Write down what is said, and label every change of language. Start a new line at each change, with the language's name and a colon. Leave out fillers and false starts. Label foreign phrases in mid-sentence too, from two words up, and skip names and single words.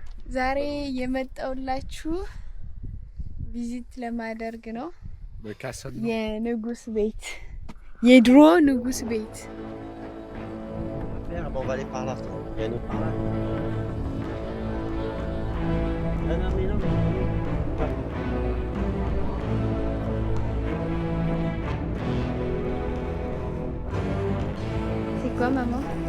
Amharic: ዛሬ የመጣውላችሁ ቪዚት ለማደርግ ነው። በካሰል የንጉስ ቤት የድሮ ንጉስ ቤት
French: On va aller par là. Il y a une autre par là. Ah non, mais non, mais... C'est quoi maman?